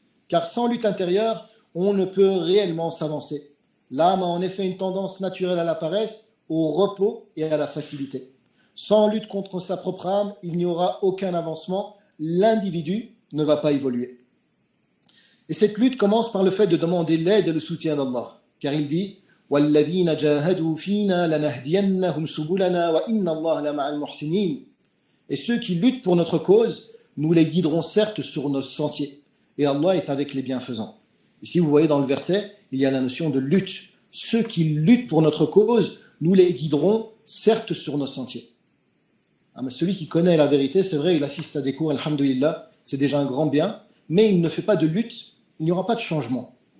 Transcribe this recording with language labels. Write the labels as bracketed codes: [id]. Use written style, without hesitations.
[fr] Car sans lutte intérieure, on ne peut réellement s'avancer. L'âme a en effet une tendance naturelle à la paresse, au repos et à la facilité. Sans lutte contre sa propre âme, il n'y aura aucun avancement. L'individu ne va pas évoluer. Et cette lutte commence par le fait de demander l'aide et le soutien d'Allah. Car il dit [ar] وَالَّذِينَ جَاهَدُوا فِينَا لَنَهْدِيَنَّهُمْ سُبُلَنَا وَإِنَّ اللَّهَ لَمَعَ الْمُحْسِنِينَ. [fr] Et ceux qui luttent pour notre cause, nous les guiderons certes sur nos sentiers. Et Allah est avec les bienfaisants. Ici, vous voyez dans le verset, il y a la notion de lutte. Ceux qui luttent pour notre cause, nous les guiderons certes sur nos sentiers. Ah, mais celui qui connaît la vérité, c'est vrai, il assiste à des cours, alhamdoulilah, c'est déjà un grand bien, mais il ne fait pas de lutte, il n'y aura pas de changement.